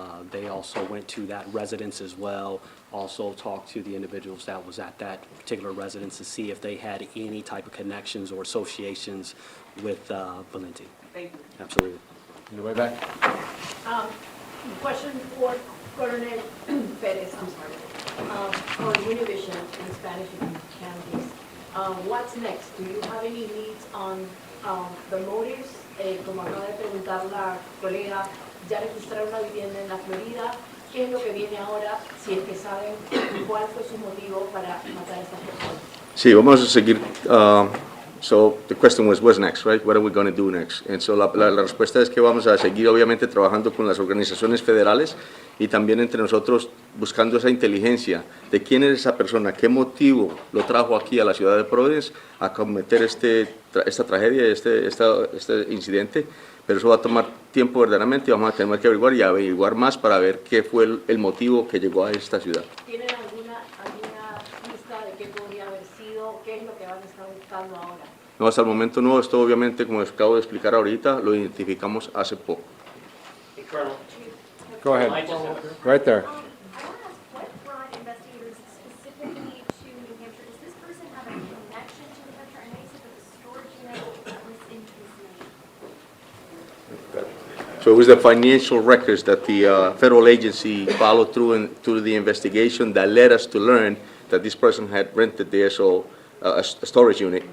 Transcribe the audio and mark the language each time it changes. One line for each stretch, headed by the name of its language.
English: They also went to that residence as well, also talked to the individuals that was at that particular residence to see if they had any type of connections or associations with Valenti. Thank you. Absolutely. In the way back. Question for Colonel Perez, I'm sorry. On Univision in Spanish, if you can, please. What's next? Do you have any leads on the motives?
Spanish: Como acaba de preguntar la colega, ya registraron una vivienda en la Florida. ¿Qué es lo que viene ahora? Si es que saben cuál fue su motivo para matar a estas personas. Sí, vamos a seguir.
English: So the question was, what's next, right? What are we going to do next? And so
Spanish: la respuesta es que vamos a seguir, obviamente, trabajando con las organizaciones federales y también entre nosotros buscando esa inteligencia de quién es esa persona, qué motivo lo trajo aquí a la ciudad de Providence a cometer esta tragedia, este incidente. Pero eso va a tomar tiempo verdaderamente y vamos a tener que averiguar más para ver qué fue el motivo que llegó a esta ciudad. ¿Tienen alguna pista de qué podría haber sido? ¿Qué es lo que van a estar buscando ahora? No, hasta el momento no. Esto obviamente, como acabo de explicar ahorita, lo identificamos hace poco.
English: Hey, Colonel. Go ahead. I just have- Right there. I want to ask, what brought investigators specifically to New Hampshire? Does this person have a connection to New Hampshire? I know you said that the storage unit was in his name. So it was the financial records that the federal agency followed through the investigation that led us to learn that this person had rented the a storage unit.